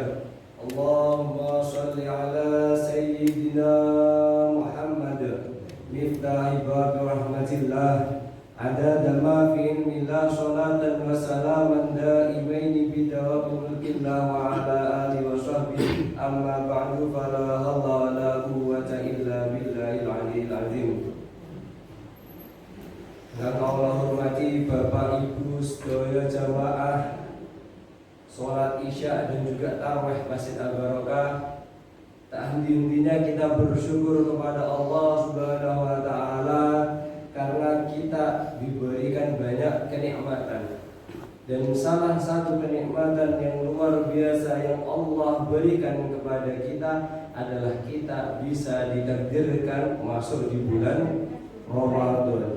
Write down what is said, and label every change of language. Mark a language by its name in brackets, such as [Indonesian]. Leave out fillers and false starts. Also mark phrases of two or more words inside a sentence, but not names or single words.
[Arabic] اللهم صل على سيدنا محمد مفتاح باب رحمة الله عدد ما في علم الله صلاة وسلاما دائمين بدوام ملك الله وعلى آله وصحبه. أما بعد فلا حول ولا قوة إلا بالله العلي العظيم. [Indonesian] Yang Allah hormati Bapak Ibu sedaya jamaah salat Isya dan juga tarawih Masjid Al-Barokah. Tak henti-hentinya kita bersyukur kepada Allah [Arabic] سبحانه وتعالى [Indonesian] karena kita diberikan banyak kenikmatan. Dan salah satu kenikmatan yang luar biasa yang Allah berikan kepada kita adalah kita bisa ditakdirkan masuk di bulan Ramadan.